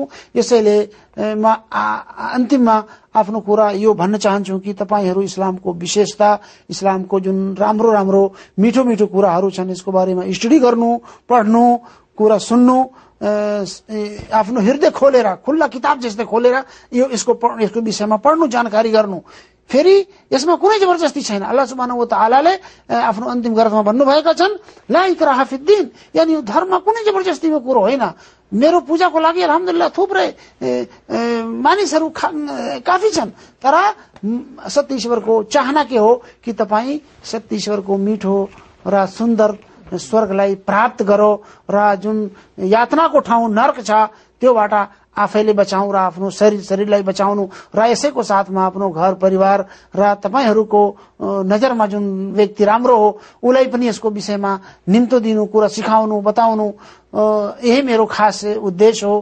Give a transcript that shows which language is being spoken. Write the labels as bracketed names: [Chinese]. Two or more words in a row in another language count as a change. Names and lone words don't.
[Nepali] यसैले म अन्तिममा आफ्नो कुरा यो भन्न चाहन्छु कि तपाईहरू इस्लामको विशेषता, इस्लामको जुन राम्रो राम्रो मिठो मिठो कुराहरू छन् यसको बारेमा स्टडी गर्नु, पढ्नु, कुरा सुन्नु, आफ्नो हृदय खोलेर खुल्ला किताब जस्तै खोलेर यसको विषयमा पढ्नु, जानकारी गर्नु। फेरि यसमा कुनै जबरजस्ती छैन। अल्लाह [Arabic] سبحانه وتعالى [Nepali] आफ्नो अन्तिम ग्रन्थमा भन्नुभएका छन् [Arabic] لا إكراه في الدين, [Nepali] यानी यो धर्म कुनै जबरजस्तीको कुरो होइन। मेरो पूजाको लागि अल्हम्दुलिल्लाह थुप्रै मानिसहरू काफी छन्, तर सत्य ईश्वरको चाहना के हो कि तपाईँ सत्य ईश्वरको मिठो र सुन्दर स्वर्गलाई प्राप्त गरो र जुन यातनाको ठाउँ नर्क छ त्योबाट आफैले बचाउँ र आफ्नो शरीरलाई बचाउनु र यसैको साथमा आफ्नो घर परिवार र तपाईहरूको नजरमा जुन व्यक्ति राम्रो हो उसलाई पनि यसको विषयमा निम्तो दिनु, कुरा सिकाउनु, बताउनु, यही मेरो खास उद्देश्य हो।